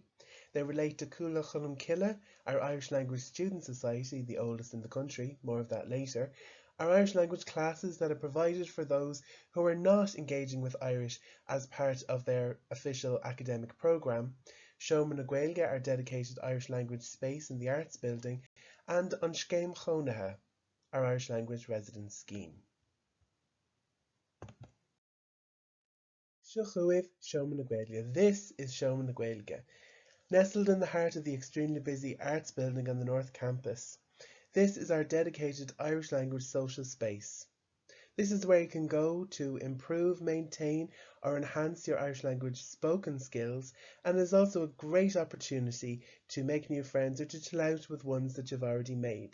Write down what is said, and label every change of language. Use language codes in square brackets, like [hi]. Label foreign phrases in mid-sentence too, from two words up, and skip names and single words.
[en] They relate to Cúla Chulum Killa, our Irish Language Student Society, the oldest in the country, more of that later, our Irish language classes that are provided for those who are not engaging with Irish as part of their official academic programme, Seomra na Gaeilge, our dedicated Irish language space in the Arts Building, and An Scéim Chónaithe, our Irish language residence scheme. Seomra na Gaeilge. This is Seomra na Gaeilge. Nestled in the heart of the extremely busy Arts Building on the North Campus, this is our dedicated Irish language social space. This is where you can go to improve, maintain or enhance your Irish language spoken skills, and is also a great opportunity to make new friends or to chill out with ones that you've already made.